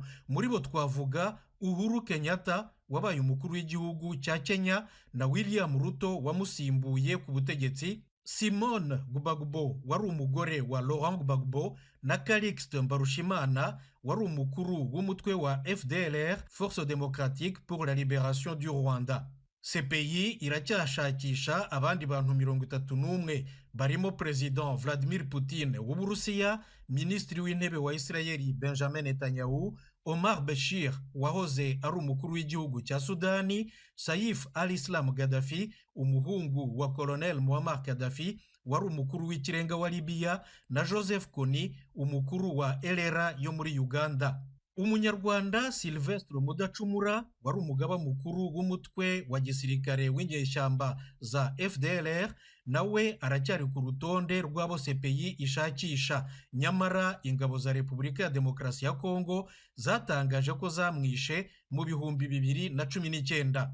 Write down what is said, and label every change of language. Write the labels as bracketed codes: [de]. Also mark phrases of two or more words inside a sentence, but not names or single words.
[rw] Muri bo twavuga Uhuru Kenyatta wabaye umukuru w'igihugu cya Kenya na William Ruto wamusimbuye ku butegetsi, Simone Gbagbo wari umugore wa Laurent Gbagbo na Calixte Mbarushimana wari umukuru w'umutwe wa FDLR, Force Démocratique pour la Libération du Rwanda. CPI iracyashakisha abandi bantu 31 barimo President Vladimir Putin w'Uburusiya, Ministri w'intebe wa Israeli Benjamin Netanyahu, Omar Bashir wahoze ari umukuru w'igihugu cya Sudani, Saif al-Islam Gaddafi umuhungu wa Colonel Muammar Gaddafi wari umukuru w'ikirenga wa Libya, na Joseph Kony umukuru wa LRA yo muri Uganda. Umunyarwanda Sylvestre Mudacumura wari umugaba mukuru w'umutwe wa gisirikare w'inyeshyamba za FDLR nawe aracyari ku rutonde rw'abo CPI ishakisha, nyamara ingabo za Repubulika ya Demokarasi ya Kongo zatangaje ko zamwishe mu 2019.